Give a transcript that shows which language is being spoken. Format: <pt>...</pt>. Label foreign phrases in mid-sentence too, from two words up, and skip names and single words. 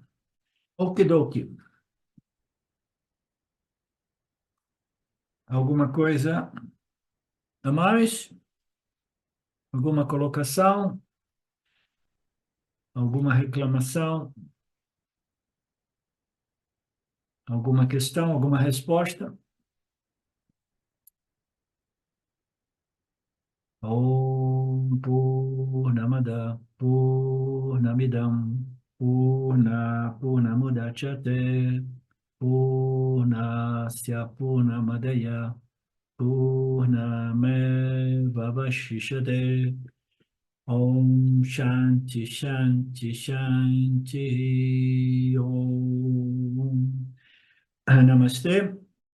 <pt>Okidoki. Alguma coisa a mais? Alguma colocação? Alguma reclamação? Alguma questão? Alguma resposta?</pt> <sa>Om Purnamada Purnamidam Purnamudachyate Purnasya Purnamadaya Purnamevavashishate Om Shanti Shanti Shanti Om Namaste.</sa>